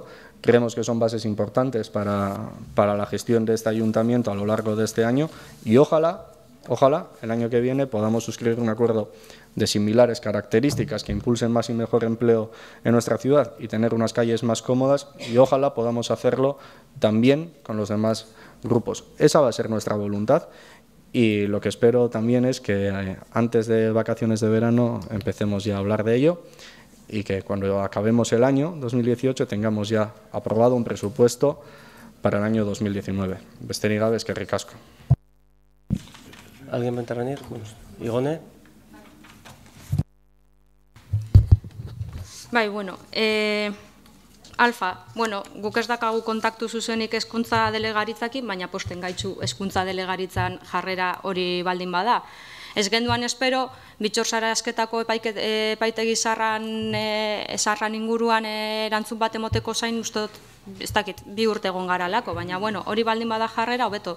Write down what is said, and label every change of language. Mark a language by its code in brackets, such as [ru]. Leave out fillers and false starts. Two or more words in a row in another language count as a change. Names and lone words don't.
[es] Creemos que son bases importantes para la gestión de este ayuntamiento a lo largo de este año y ojalá el año que viene podamos suscribir un acuerdo de similares características que impulsen más y mejor empleo en nuestra ciudad y tener unas calles más cómodas, y ojalá podamos hacerlo también con los demás grupos. Esa va a ser nuestra voluntad y lo que espero también es que antes de vacaciones de verano empecemos ya a hablar de ello y que cuando acabemos el año 2018 tengamos ya aprobado un presupuesto para el año 2019. [eu] Besterik gabe, eskerrik asko. [es] ¿Alguien va a intervenir? Igone. [eu] Bai, bueno, Alfa, bueno, guk ez dakagu kontaktu zuzenik hezkuntza delegaritzakin, baina posten gaitzu hezkuntza delegaritzan jarrera hori baldin bada. Ez genduan espero, Bitxor Sarasketako epaitegi zarran inguruan erantzun bat emoteko zain, uste dut, ez dakit, 2 urte egon garalako, baina, bueno, hori baldin bada jarrera, hobeto.